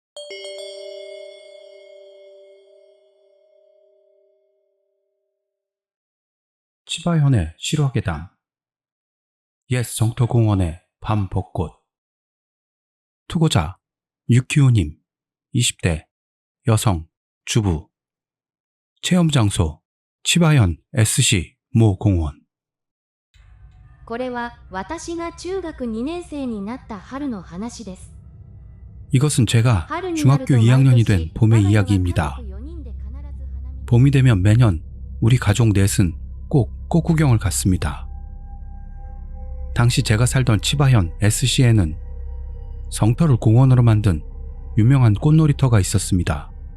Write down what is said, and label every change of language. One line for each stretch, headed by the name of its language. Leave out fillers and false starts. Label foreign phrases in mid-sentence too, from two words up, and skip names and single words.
Korean: 치바현의 실화계담. 옛 성터공원의 밤 벚꽃. 투고자 유키우님, 20대, 여성, 주부. 체험장소 치바현 SC 모 공원.
Japanese: これは私が中学2年生になった春の話です。
Korean: 이것은 제가 중학교 2학년이 된 봄의 이야기입니다. 봄이 되면 매년 우리 가족 넷은 꼭 꽃구경을 갔습니다. 당시 제가 살던 치바현 SC에는 성터를 공원으로 만든 유명한 꽃놀이터가 있었습니다.